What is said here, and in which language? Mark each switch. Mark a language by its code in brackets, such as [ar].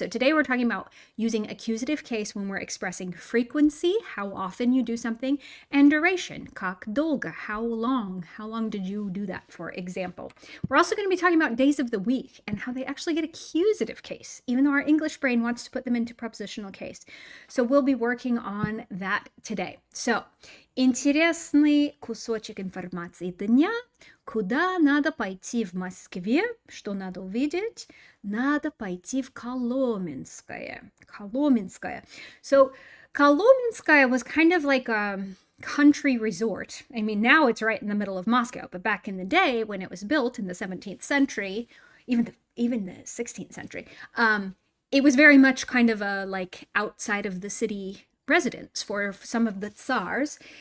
[en] So today we're talking about using accusative case when we're expressing frequency, how often you do something, and duration, [ru] как долго, [en] how long did you do that, for example. We're also going to be talking about days of the week and how they actually get accusative case, even though our English brain wants to put them into prepositional case. So we'll be working on that today. [ru] So, интересный кусочек информации дня. Куда надо пойти в Москве? Что надо увидеть? Надо пойти в Коломенское. Коломенское. [en] So, Коломенское was kind of like a country resort. I mean, now it's right in the middle of Moscow, but back in the day when it was built in the 17th century, even the 16th century, it was very much kind of a like outside of the city residence for some of the tsars.